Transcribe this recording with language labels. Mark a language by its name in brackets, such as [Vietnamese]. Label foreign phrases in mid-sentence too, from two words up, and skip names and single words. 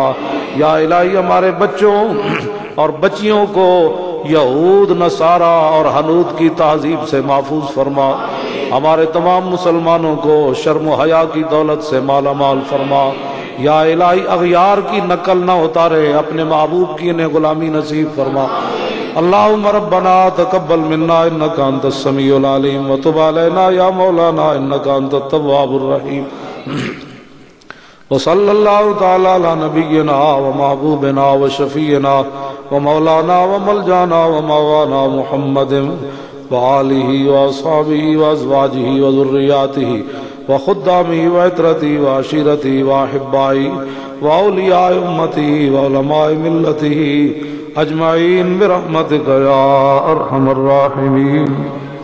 [Urdu] یا الہی ہمارے بچوں اور بچیوں کو یہود نصارہ اور حنود کی تہذیب سے محفوظ فرما۔ ہمارے تمام مسلمانوں کو شرم و حیا کی دولت سے مالا مال فرما۔ یا الہی اغیار کی نقل نہ اتارے، اپنے محبوب کی انہیں غلامی نصیب فرما۔ [Arabic] اللہم ربنا تقبل منا انکا انت السمیع العلیم وتب علینا یا مولانا انکا انت التواب الرحیم۔ وصلی اللہ تعالی علی نبینا و محبوبنا و شفیعنا و مولانا و ملجانا و مولانا محمد وآلہ و اصحابہ و ازواجہ و ذریاتہ و خدامہ و عطرتہ و عشیرتہ و احبائہ و اولیاء امتہ و علماء ملتہ اجمعین برحمتک یا ارحم الراحمین۔